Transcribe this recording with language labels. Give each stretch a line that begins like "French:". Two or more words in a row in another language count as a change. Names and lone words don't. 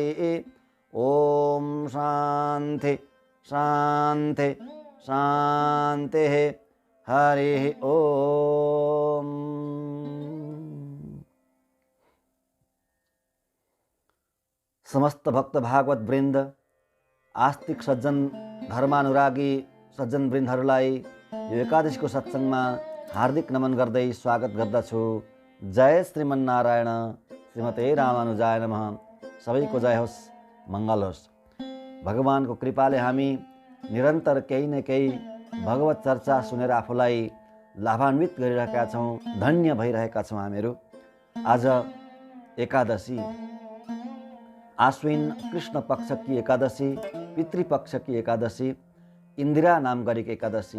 Sanskrit: ॐ शान्ति शान्ति शान्तिः। हरिः ॐ।
Nepali: समस्त भक्त भागवत वृन्द, आस्तिक सज्जन धर्मानुरागी सज्जन वृन्दहरूलाई यो एकादशीको सत्सङ्गमा हार्दिक नमन गर्दै स्वागत गर्दछु।
Sanskrit: जय श्रीमन्नारायण। श्रीमते रामानुजाय नमः।
Nepali: सबैको जय होस्, मङ्गल होस्। भगवानको कृपाले हामी निरन्तर केही न केही भगवत चर्चा सुनेर आफूलाई लाभान्वित गरिरहेका छौँ, धन्य भइरहेका छौँ हामीहरू। आज एकादशी, आश्विन कृष्ण पक्षकी एकादशी, पितृपक्षकी एकादशी, इन्दिरा नाम गरेको एकादशी।